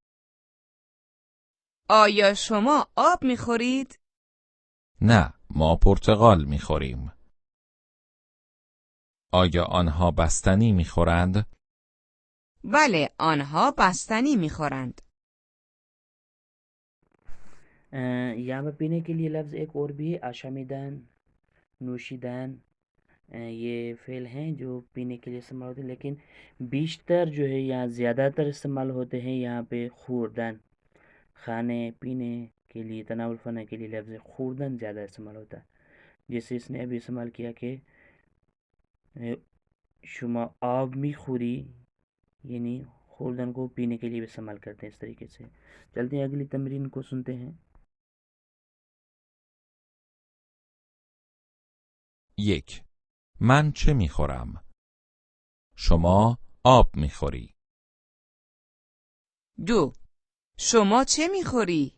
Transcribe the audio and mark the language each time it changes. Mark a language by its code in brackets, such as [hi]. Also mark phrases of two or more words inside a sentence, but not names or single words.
[fa] آیا شما آب میخورید؟ نه، ما پرتقال میخوریم. آیا آنها بستنی میخورند؟ بله، آنها بستنی میخورند. [ur] یہاں پر پینے کے لیے لفظ ایک اور بھی ہے، [fa] آشامیدن، نوشیدن. [ur] یہ فعل ہیں جو پینے کے لیے استعمال ہوتے ہیں، لیکن بیشتر جو ہے یہاں زیادہ تر استعمال ہوتے ہیں یہاں پہ خوردن. کھانے پینے کے لیے، تناول فرمانے کے لیے لفظ خوردن زیادہ استعمال ہوتا ہے، جیسے اس نے ابھی استعمال کیا کہ [fa] شما آب میخوری، [ur] یعنی خوردن کو پینے کے لیے بھی استعمال کرتے ہیں. اس طریقے سے چلتے ہیں اگلی تمرین کو سنتے ہیں. [fa] 1. من چه میخورم؟ شما آب میخوری. 2. شما چه میخوری؟